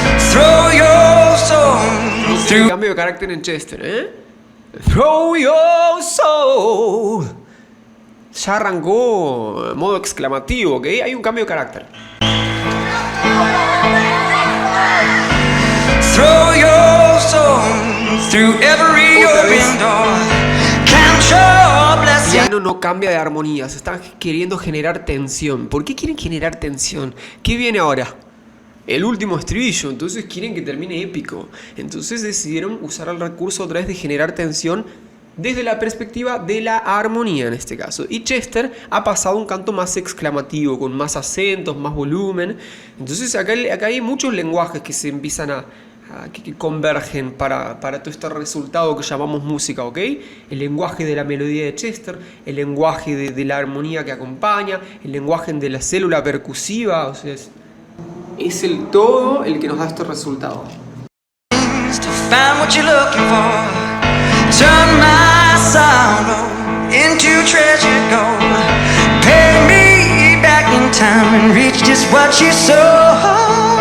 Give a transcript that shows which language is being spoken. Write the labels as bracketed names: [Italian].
[English] Throw your soul [Spanish] El cambio de carácter en Chester, [English] Throw your soul. [Spanish] Ya arrancó modo exclamativo, ¿ok? Hay un cambio de carácter. [English] Throw your soul through every [Spanish] Otra vez. [English] open door. Count your [Spanish] El [English] blessings. [Spanish] piano no cambia de armonía, se están queriendo generar tensión. ¿Por qué quieren generar tensión? ¿Qué viene ahora? El último estribillo, entonces quieren que termine épico. Entonces decidieron usar el recurso otra vez de generar tensión desde la perspectiva de la armonía en este caso. Y Chester ha pasado a un canto más exclamativo, con más acentos, más volumen. Entonces acá hay muchos lenguajes que se empiezan que convergen para todo este resultado que llamamos música, ¿ok? El lenguaje de la melodía de Chester, el lenguaje de la armonía que acompaña, el lenguaje de la célula percusiva, o sea, es el todo el que nos da este resultado. [English] To find what you're looking for. Turn my sorrow into treasure gold. Pay me back in time and reach just what you sow.